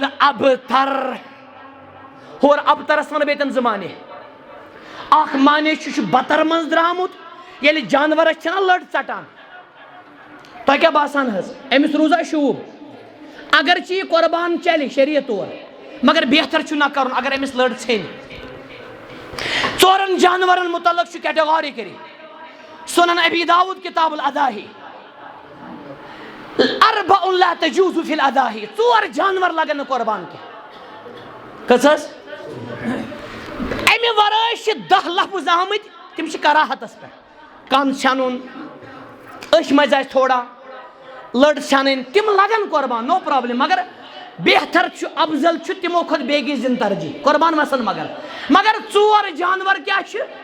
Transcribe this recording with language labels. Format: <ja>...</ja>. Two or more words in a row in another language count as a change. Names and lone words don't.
<ks>ابتر ہور ابترس ون بیتن زمانے اخ معنی چھُ بتر منز درامُت ییٚلہِ جانورس چھنا لڑ ژٹان تۄہہِ کیٛاہ باسان حظ أمِس روزا شوٗب اگرچہِ یہِ قۄربان چلہِ شریعت طور مگر بہتر چھُ نہ کرُن اگر أمِس لڑ ژھیٚنہِ ژورن جانورن متعلق چھُ کیٹگوری کٔرِتھ سنن ابی داؤد کتاب الاضاحی</ks> <ar>اربع لا تجوز فی الاضاحی</ar> <ks>ژور جانور لگن نہٕ قۄربان کینٛہہ کٔژ حظ امہِ ورٲے چھِ 10 لفظ آمٕتۍ تِم چھِ کراہتس پٮ۪ٹھ کن چھنُن أچھ منٛز آسہِ تھوڑا لڑ چھنٕنۍ تِم لگن قۄربان</ks> <en>no problem</en> <ks>مگر بہتر چھُ افضل چھُ تِمو کھۄتہٕ بیٚیِس دِنۍ ترجیح قۄربان وسن مگر ژور جانور کیٛاہ چھِ</ks>